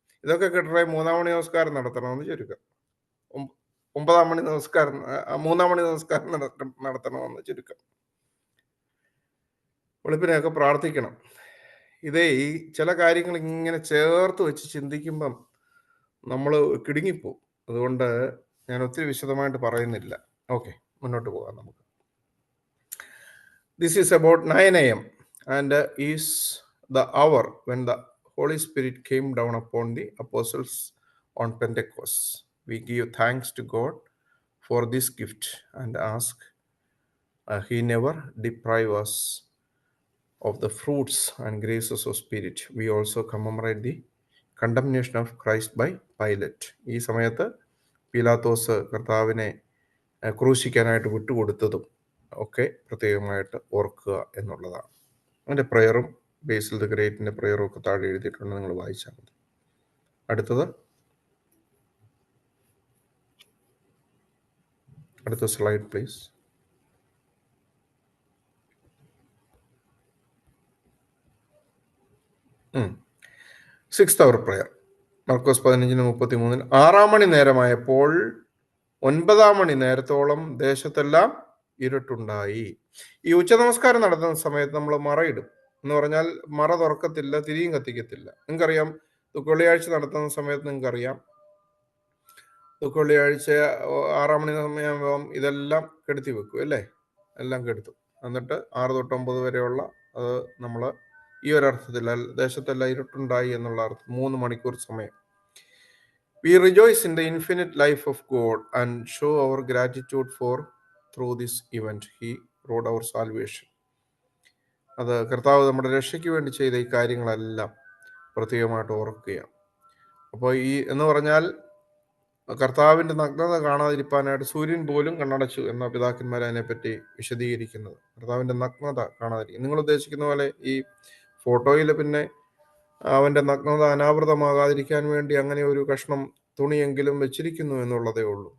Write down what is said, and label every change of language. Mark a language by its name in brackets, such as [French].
[Malayalam] ഇതൊക്കെ കിട്ടണേ 3 മണി നമസ്കാരം നടത്തണമെന്ന് ചുരുക്കം. 9 മണി നമസ്കാരം, 3 മണി നമസ്കാരം നടത്തണമെന്ന് ചുരുക്കം. വെളുപ്പിനെയൊക്കെ പ്രാർത്ഥിക്കണം. ഇതേ ഈ ചില കാര്യങ്ങൾ ഇങ്ങനെ ചേർത്ത് വെച്ച് ചിന്തിക്കുമ്പം നമ്മൾ കിടുങ്ങിപ്പോവും. അതുകൊണ്ട് ഞാൻ ഒത്തിരി വിശദമായിട്ട് പറയുന്നില്ല. [English] okay, [Malayalam] മുന്നോട്ട് പോകാം നമുക്ക്. [English] This is about 9 a.m. and is the hour when the Holy Spirit came down upon the apostles on Pentecost. We give thanks to God for this gift and ask He never deprive us of the fruits and graces of Spirit. We also commemorate the condemnation of Christ by Pilate. [Malayalam] ഈ സമയത്ത് പീലാത്തോസ് കർത്താവിനെ ക്രൂശിക്കാനായിട്ട് വിട്ടുകൊടുത്തതും ഒക്കെ പ്രത്യേകമായിട്ട് ഓർക്കുക എന്നുള്ളതാണ്. അതിൻ്റെ പ്രയറും ബേസിൽ the ഗ്രേറ്റിൻ്റെ പ്രയറും ഒക്കെ താഴെ എഴുതിയിട്ടുണ്ട്, നിങ്ങൾ വായിച്ചാൽ മതി. അടുത്ത slide please. [English] sixth hour prayer, [Malayalam] മർക്കോസ് 15:33. 6 മണി നേരമായപ്പോൾ 9 മണി നേരത്തോളം ദേശത്തെല്ലാം ഇരുട്ടുണ്ടായി. ഈ ഉച്ചനമസ്കാരം നടത്തുന്ന സമയത്ത് നമ്മൾ മറയിടും. എന്ന് പറഞ്ഞാൽ മറ തുറക്കത്തില്ല, തിരിയും കത്തിക്കത്തില്ല. നിങ്ങൾക്കറിയാം, ദുഃഖവെള്ളിയാഴ്ച നടത്തുന്ന സമയത്ത് നിങ്ങൾക്കറിയാം, ദുഃഖവെള്ളിയാഴ്ച 6 മണി സമയമാകുമ്പം ഇതെല്ലാം കെടുത്തി വെക്കും അല്ലേ? എല്ലാം കെടുത്തും. എന്നിട്ട് 6 തൊട്ട് 9 വരെയുള്ള അത് നമ്മൾ ഈ ഒരർത്ഥത്തിൽ ദേശത്തെല്ലാം ഇരുട്ടുണ്ടായി എന്നുള്ള അർത്ഥം 3 മണിക്കൂർ സമയം [English] We rejoice in the infinite life of God and show our gratitude for through this event He wrote our salvation. [Malayalam] അത് കർത്താവ് നമ്മുടെ രക്ഷയ്ക്ക് വേണ്ടി ചെയ്ത ഈ കാര്യങ്ങളെല്ലാം പ്രത്യേകമായിട്ട് ഓർക്കുകയാണ്. അപ്പോൾ ഈ എന്ന് പറഞ്ഞാൽ കർത്താവിൻ്റെ നഗ്നത കാണാതിരിക്കാനായിട്ട് സൂര്യൻ പോലും കണ്ണടച്ചു എന്ന പിതാക്കന്മാർ അതിനെപ്പറ്റി വിശദീകരിക്കുന്നത്. കർത്താവിൻ്റെ നഗ്നത കാണാതിരിക്കും. നിങ്ങൾ ഉദ്ദേശിക്കുന്ന പോലെ ഈ ഫോട്ടോയിൽ പിന്നെ അവൻ്റെ നഗ്നത അനാവൃതമാകാതിരിക്കാൻ വേണ്ടി അങ്ങനെ ഒരു കഷ്ണം തുണിയെങ്കിലും വെച്ചിരിക്കുന്നു എന്നുള്ളതേ ഉള്ളൂ.